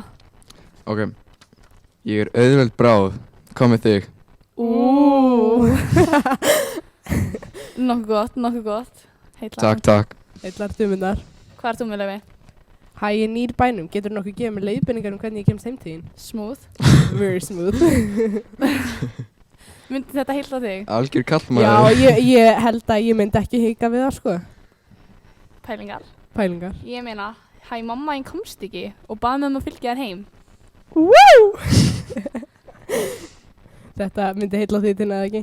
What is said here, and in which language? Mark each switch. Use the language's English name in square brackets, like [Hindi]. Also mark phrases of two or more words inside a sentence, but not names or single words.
[Icelandic] Ok. Ég er auðveld bráð. Kom með þig. Nokkuð gott. Takk, takk. Heillar dumunnar. Hvað ert þú með, Laufey? Hæ, ég er nýr bænum. Getur nokkuð gefið mér leiðbeiningar hvernig ég kemst heim til þín? Smooth. [English] Very smooth. [Icelandic] Myndi þetta heilla þig? Algjör kallmaður. Já, ég held að ég myndi ekki hika við það, sko. Pælingar. Ég meina, hæ, mamma einn komst ekki og baði mig að fylgja þér heim. Woo! Þetta myndi heilla þig til eða ekki?